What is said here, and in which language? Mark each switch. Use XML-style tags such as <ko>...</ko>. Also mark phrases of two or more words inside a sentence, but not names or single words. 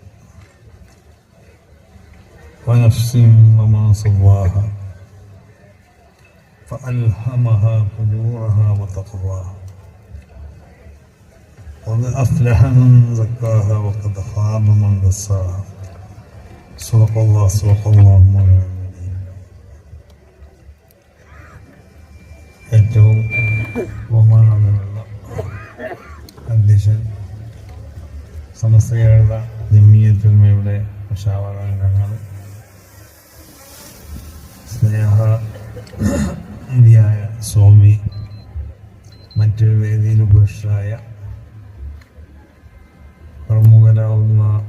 <ar>ونفس وما سواها فألهمها فجورها وتقواها قد أفلح من زكاها وقد خاب من دساها. صدق الله مولانا.</ar> <ml>ഏറ്റവും ബഹുമാനമുള്ള അധ്യക്ഷൻ, സമസ്ത കേരള ജമിയത്തുൽമയുടെ മുശാവറംഗങ്ങൾ, സ്നേഹനിധിയായ സ്വാമി, മറ്റൊരു വേദിയിൽ ഉപേക്ഷയായ പ്രമുഖരാവുന്ന</ml>